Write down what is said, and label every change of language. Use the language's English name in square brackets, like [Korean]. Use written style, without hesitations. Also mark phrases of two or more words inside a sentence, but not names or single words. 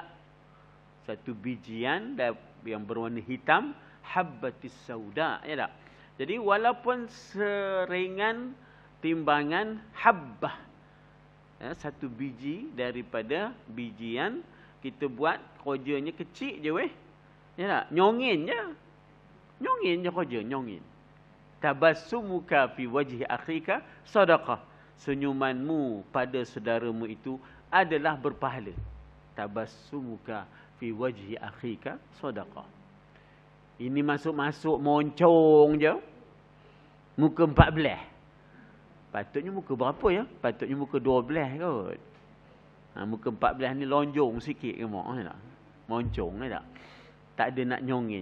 [Malay] Satu bijian yang berwarna hitam, [Arabic] الحبة السوداء, [Malay] ya tak? Jadi walaupun seringan timbangan habbah, ya, satu biji daripada bijian, kita buat kerjanya kecil je weh. Ya tak? Nyongin je. Nyongin je kerja, nyongin. [Arabic] تبسمك في وجه أخيك صدقة. [Malay] Senyumanmu pada saudaramu itu adalah berpahala. [Arabic] تبسمك في وجه أخيك صدقة. [Malay] Ini masuk-masuk moncong je. Muka 14. Patutnya muka berapa ya? Patutnya muka 12 kot. Muka 14 ni lonjong sikit ke mak, tak? Moncong tak? Tak ada nak nyongin.